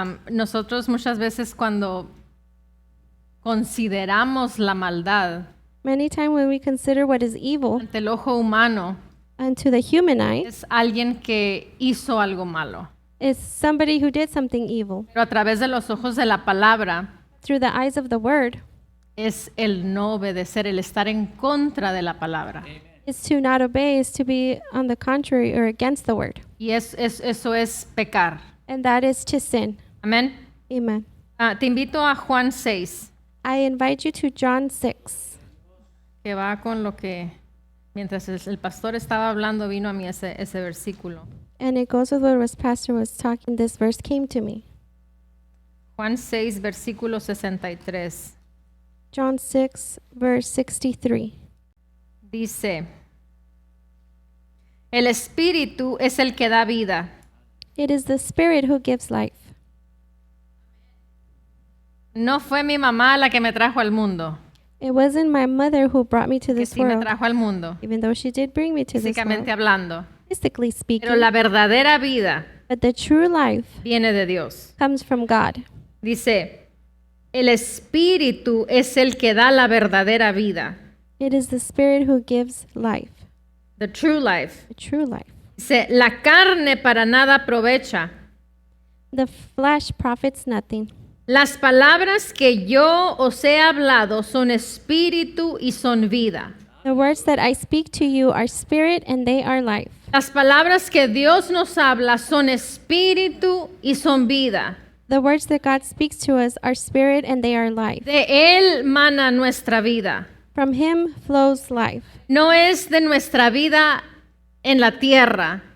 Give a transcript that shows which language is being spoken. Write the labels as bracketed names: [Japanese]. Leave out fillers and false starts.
[Spanish] Nosotros muchas veces cuando consideramos la maldad [English] Many times when we consider what is evil [Spanish] ante el ojo humano, [English] unto the human eye, [Spanish] es alguien que hizo algo malo. [English] is somebody who did something evil. [Spanish] Pero a través de los ojos de la palabra [English] Through the eyes of the word, [Spanish] es el no obedecer, el estar en contra de la palabra. [English] is to not obey, is to be on the contrary or against the word. [Spanish] Y eso es pecar. [English] And that is to sin. [Spanish] Amén. [English] Amen. [Spanish] Te invito a Juan 6, [English] I invite you to John 6. [Spanish] que va con lo que, mientras el pastor estaba hablando, vino a mí ese versículo. [English] And it goes with what was pastor was talking. This verse came to me. [Spanish] Juan 6, versículo 63. [English] John 6, verse 63. [Spanish] Dice, el Espíritu es el que da vida. [English] It is the Spirit who gives life. [Spanish] No fue mi mamá la que me trajo al mundo, [English] It wasn't my mother who brought me to [Spanish] que [English] this [Spanish] sí me [English] world, [Spanish] trajo al mundo, [English] even though she did bring me to this [Spanish] físicamente [English] world, [Spanish] hablando. [English] physically speaking. [Spanish] Pero la verdadera vida [English] But the true life [Spanish] viene de Dios. [English] comes from God. [Spanish] Dice, el Espíritu es el que da la verdadera vida. [English] It is the Spirit who gives life, The true life. the true life. [Spanish] Dice, la carne para nada aprovecha. [English] The flesh profits nothing. [Spanish] Las palabras que yo os he hablado son espíritu y son vida. [English] The words that I speak to you are spirit and they are life. [Spanish] Las palabras que Dios nos habla son espíritu y son vida. [English] The words that God speaks to us are spirit and they are life. [Spanish] De Él mana nuestra vida. [English] From Him flows life. [Spanish] No es de nuestra vida en la tierra,